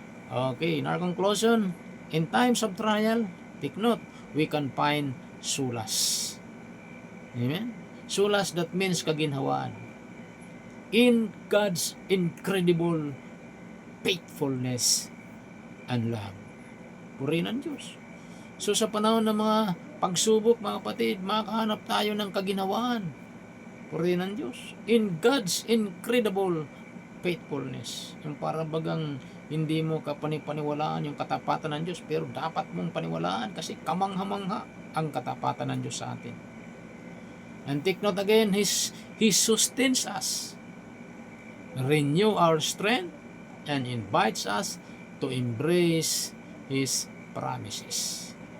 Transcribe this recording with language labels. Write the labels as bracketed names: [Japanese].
[English] Okay, in our conclusion, in times of trial, take note, we can find solace. Amen? Solace, that means kaginhawaan. In God's incredible faithfulness and love. [Filipino] Purihin ang Diyos. So sa panahon ng mga pagsubok, mga kapatid, makahanap tayo ng kaginhawaan. Purihin ang Diyos. [English] In God's incredible faithfulness. [Filipino] Yung parabagang hindi mo kapanipaniwalaan yung katapatan ng Diyos, pero dapat mong paniwalaan kasi kamangha-mangha ang katapatan ng Diyos sa atin. [English] And take note again, He sustains us, renew our strength, and invites us to embrace His promises.